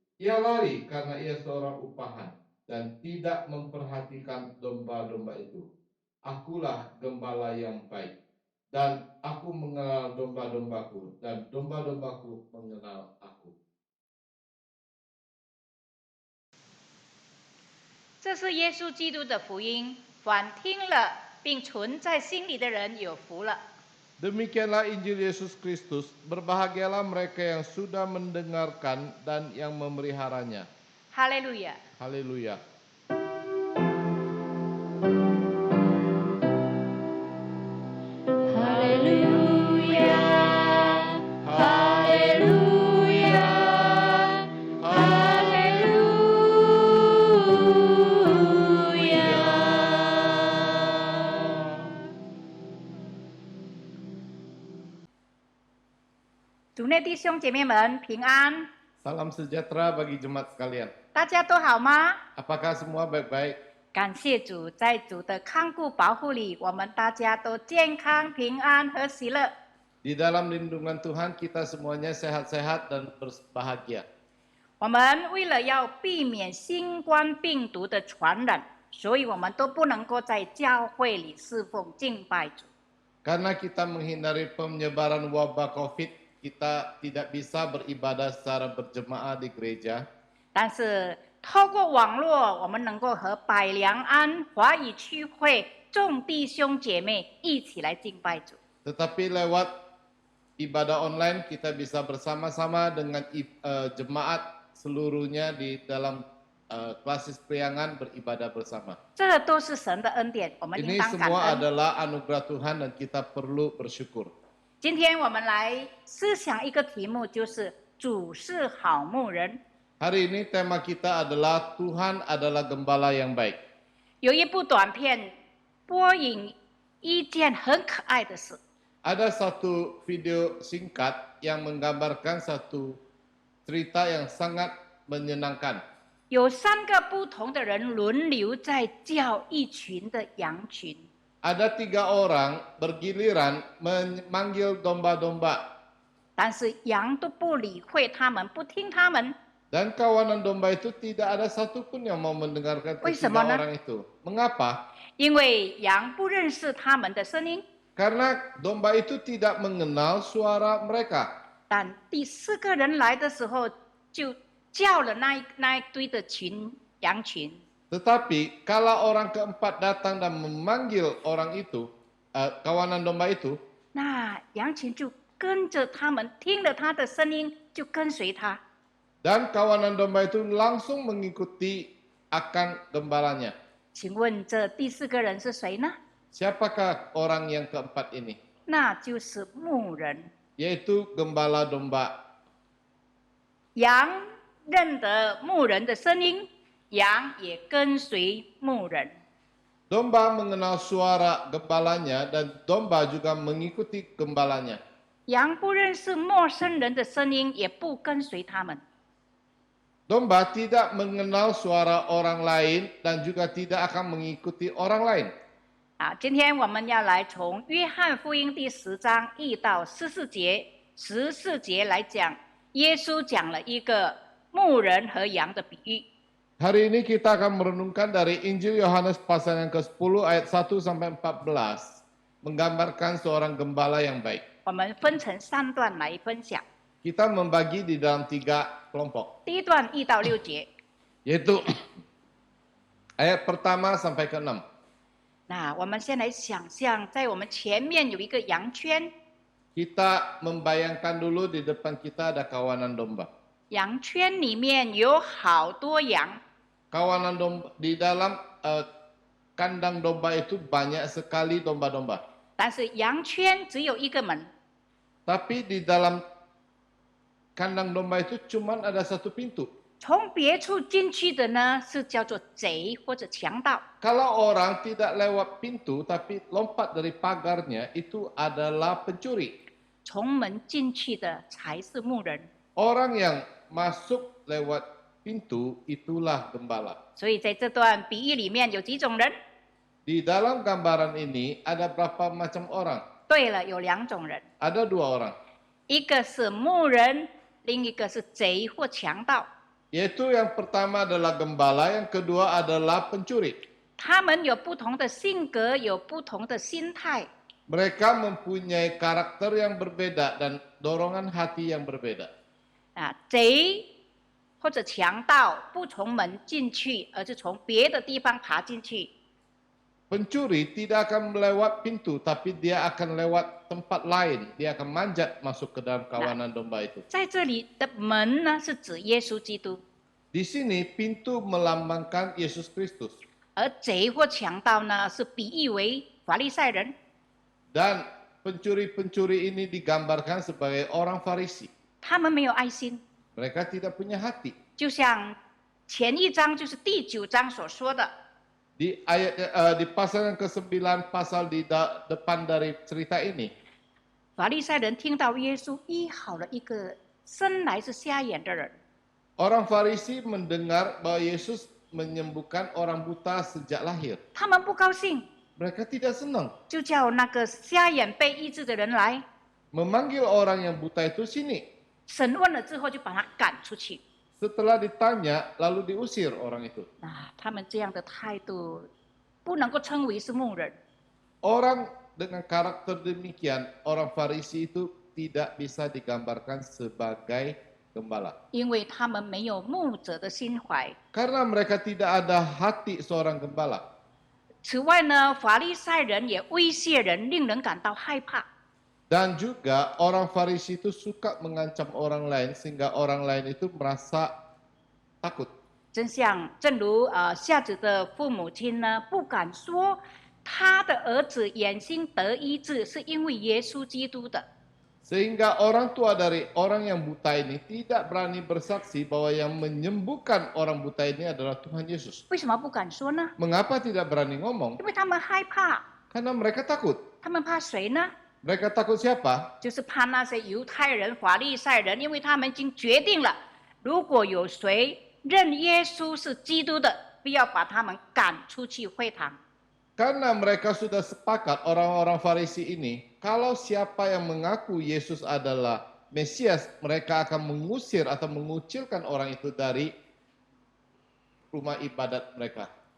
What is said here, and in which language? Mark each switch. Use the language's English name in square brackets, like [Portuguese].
[Indonesian] Ia lari karena ia seorang upahan dan tidak memperhatikan domba-domba itu. Akulah gembala yang baik, dan aku mengenal domba-dombaku, dan domba-dombaku mengenal aku. [Chinese] 这是耶稣基督的福音，凡听了并存在心里的人有福了。 [Indonesian] Demikianlah Injil Yesus Kristus, berbahagialah mereka yang sudah mendengarkan dan yang memeliharanya. [Chinese] 哈利路亚！ [Indonesian] Haleluya. Haleluya, haleluya, haleluya. [Chinese] 主内弟兄姐妹们平安， [Indonesian] Salam sejahtera bagi jemaat sekalian. [Chinese] 大家都好吗？ [Indonesian] Apakah semua baik-baik? [Chinese] 感谢主，在主的看顾保护里，我们大家都健康、平安和喜乐。 [Indonesian] Di dalam lindungan Tuhan kita semuanya sehat-sehat dan berbahagia. [Chinese] 我们为了要避免新冠病毒的传染，所以我们都不能够在教会里侍奉敬拜主。 [Indonesian] Karena kita menghindari penyebaran wabah COVID, kita tidak bisa beribadah secara berjemaah di gereja. [Chinese] 但是透过网络，我们能够和百良安华语区会众弟兄姐妹一起来敬拜主。 [Indonesian] Tetapi lewat ibadah online kita bisa bersama-sama dengan jemaat seluruhnya di dalam klasis priangan beribadah bersama. [Chinese] 这都是神的恩典，我们应 [Indonesian] Ini [Chinese] 当感 [Indonesian] semua [Chinese] 恩。 [Indonesian] adalah anugerah Tuhan dan kita perlu bersyukur. [Chinese] 今天我们来思想一个题目，就是主是好牧人。 [Indonesian] Hari ini tema kita adalah Tuhan adalah gembala yang baik. [Chinese] 有一部短片播影一件很可爱的事， [Indonesian] Ada satu video singkat yang menggambarkan satu cerita yang sangat menyenangkan. [Chinese] 有3个不同的人轮流在叫一群的羊群。 [Indonesian] Ada 3 orang bergiliran memanggil domba-domba. [Chinese] 但是羊都不理会他们，不听他们。 [Indonesian] Dan kawanan domba itu tidak ada satupun yang mau mendengarkan ketiga [Chinese] 为什么呢？ [Indonesian] orang itu. Mengapa? [Chinese] 因为羊不认识他们的声音。 [Indonesian] Karena domba itu tidak mengenal suara mereka. [Chinese] 但第4个人来的时候，就叫了那一堆的羊群。 [Indonesian] Tetapi kalau orang keempat datang dan memanggil orang itu, kawanan domba itu, [Chinese] 那羊群就跟着他们，听了他的声音就跟随他。 [Indonesian] dan kawanan domba itu langsung mengikuti akan gembalanya. [Chinese] 请问这第4个人是谁呢？ [Indonesian] Siapakah orang yang keempat ini? [Chinese] 那就是牧人。 [Indonesian] Yaitu gembala domba. [Chinese] 羊认得牧人的声音，羊也跟随牧人。 [Indonesian] Domba mengenal suara gembalanya dan domba juga mengikuti gembalanya. [Chinese] 羊不认识陌生人的声音，也不跟随他们。 [Indonesian] Domba tidak mengenal suara orang lain dan juga tidak akan mengikuti orang lain. [Chinese] 今天我们要来从约翰福音第10章1到14节，14节来讲，耶稣讲了一个牧人和羊的比喻。 [Indonesian] Hari ini kita akan merenungkan dari Injil Yohanes pasal yang ke-10 ayat 1 sampai 14, menggambarkan seorang gembala yang baik. [Chinese] 我们分成3段来分享。 [Indonesian] Kita membagi di dalam 3 kelompok, [Chinese] 第一段1到6节， [Indonesian] yaitu ayat pertama sampai ke-6. [Chinese] 那我们先来想象，在我们前面有一个羊圈， [Indonesian] Kita membayangkan dulu di depan kita ada kawanan domba. [Chinese] 羊圈里面有好多羊， [Indonesian] Kawanan domba di dalam kandang domba itu banyak sekali domba-domba. [Chinese] 但是羊圈只有一个门， [Indonesian] Tapi di dalam kandang domba itu cuma ada satu pintu. [Chinese] 从别处进去的呢是叫做贼或者强盗。 [Indonesian] Kalau orang tidak lewat pintu tapi lompat dari pagarnya, itu adalah pencuri. [Chinese] 从门进去的才是牧人。 [Indonesian] Orang yang masuk lewat pintu itulah gembala. [Chinese] 所以在这段比喻里面有几种人？ [Indonesian] Di dalam gambaran ini ada berapa macam orang? [Chinese] 对了，有2种人， [Indonesian] Ada 2 orang. [Chinese] 一个是牧人，另一个是贼或强盗。 [Indonesian] Yaitu yang pertama adalah gembala, yang kedua adalah pencuri. [Chinese] 他们有不同的性格，有不同的心态。 [Indonesian] Mereka mempunyai karakter yang berbeda dan dorongan hati yang berbeda. [Chinese] 贼或者强盗不从门进去，而是从别的地方爬进去。 [Indonesian] Pencuri tidak akan melewat pintu, tapi dia akan lewat tempat lain. Dia akan manjat masuk ke dalam kawanan domba itu. [Chinese] 在这里的门呢，是指耶稣基督， [Indonesian] Di sini pintu melambangkan Yesus Kristus. [Chinese] 而贼或强盗呢，是比喻为法利赛人。 [Indonesian] Dan pencuri-pencuri ini digambarkan sebagai orang Farisi. [Chinese] 他们没有爱心， [Indonesian] Mereka tidak punya hati. [Chinese] 就像前一章就是第9章所说的， [Indonesian] Di pasal yang ke-9 pasal di depan dari cerita ini, [Chinese] 法利赛人听到耶稣医好了一个生来是瞎眼的人， [Indonesian] orang Farisi mendengar bahwa Yesus menyembuhkan orang buta sejak lahir. [Chinese] 他们不高兴， [Indonesian] Mereka tidak senang. [Chinese] 就叫那个瞎眼被医治的人来。 [Indonesian] memanggil orang yang buta itu sini. [Chinese] 审问了之后就把他赶出去。 [Indonesian] Setelah ditanya, lalu diusir orang itu. [Chinese] 那他们这样的态度，不能够称为是牧人。 [Indonesian] Orang dengan karakter demikian, orang Farisi itu tidak bisa digambarkan sebagai gembala. [Chinese] 因为他们没有牧者的心怀。 [Indonesian] Karena mereka tidak ada hati seorang gembala. [Chinese] 此外呢，法利赛人也威胁人，令人感到害怕。 [Indonesian] Dan juga orang Farisi itu suka mengancam orang lain sehingga orang lain itu merasa takut. [Chinese] 正如夏子的父母亲呢，不敢说他的儿子眼睛得医治是因为耶稣基督的。 [Indonesian] Sehingga orang tua dari orang yang buta ini tidak berani bersaksi bahwa yang menyembuhkan orang buta ini adalah Tuhan Yesus. [Chinese] 为什么不敢说呢？ [Indonesian] Mengapa tidak berani ngomong? [Chinese] 因为他们害怕。 [Indonesian] Karena mereka takut. [Chinese] 他们怕谁呢？ [Indonesian] Mereka takut siapa? [Chinese] 就是怕那些犹太人、法利赛人，因为他们已经决定了，如果有谁认耶稣是基督的，必要把他们赶出去会堂。 [Indonesian] Karena mereka sudah sepakat orang-orang Farisi ini, kalau siapa yang mengaku Yesus adalah Mesias, mereka akan mengusir atau mengucilkan orang itu dari rumah ibadat mereka.